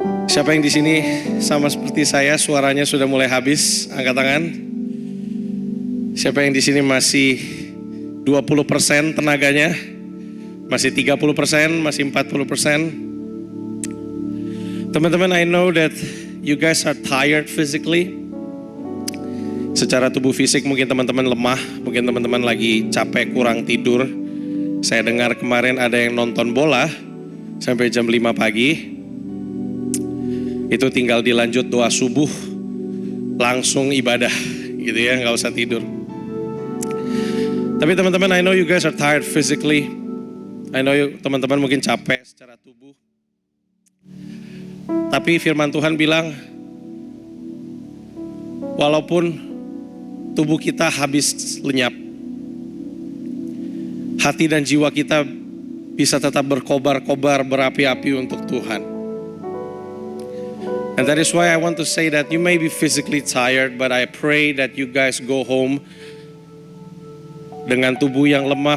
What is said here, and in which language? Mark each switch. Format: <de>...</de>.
<id>Siapa yang di sini sama seperti saya, suaranya sudah mulai habis? Angkat tangan. Siapa yang di sini masih 20% tenaganya? Masih 30%, masih 40%. Teman-teman,</id> <en>I know that you guys are tired physically.</en> <id>Secara tubuh fisik mungkin teman-teman lemah, mungkin teman-teman lagi capek, kurang tidur. Saya dengar kemarin ada yang nonton bola sampai jam 5 pagi. Itu tinggal dilanjut doa subuh, langsung ibadah gitu ya, gak usah tidur. Tapi teman-teman,</id> <en>I know you guys are tired physically. I know</en> <id>teman-teman mungkin capek secara tubuh. Tapi firman Tuhan bilang, walaupun tubuh kita habis lenyap, hati dan jiwa kita bisa tetap berkobar-kobar, berapi-api untuk Tuhan.</id> <en>And that is why I want to say that you may be physically tired, but I pray that you guys go home</en> <id>dengan tubuh yang lemah.</id>